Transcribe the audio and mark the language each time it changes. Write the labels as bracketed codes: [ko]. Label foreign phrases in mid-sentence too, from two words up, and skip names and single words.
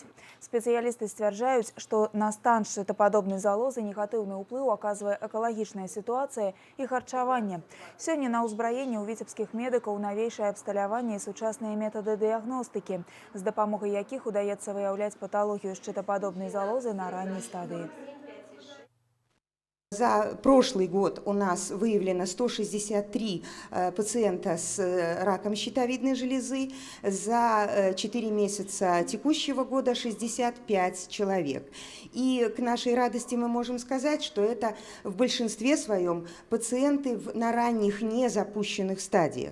[be] Спецыялісты сцвярджаюць, што на стан шчытападобнай залозы негатыўны ўплыў аказвае экалагічная сітуацыя і харчаванне. Сёння на ўзбраенні ў віцебскіх медыкаў навейшае абсталяванне і сучасныя метады дыягностыкі, з дапамогай якіх удаецца выяўляць паталогію шчытападобнай залозы на ранняй стадыі. [ru] За прошлый год у нас выявлено 163 пациента с раком щитовидной железы. За 4 месяца текущего года 65 человек. И к нашей радости мы можем сказать, что это в большинстве своем пациенты на ранних незапущенных стадиях.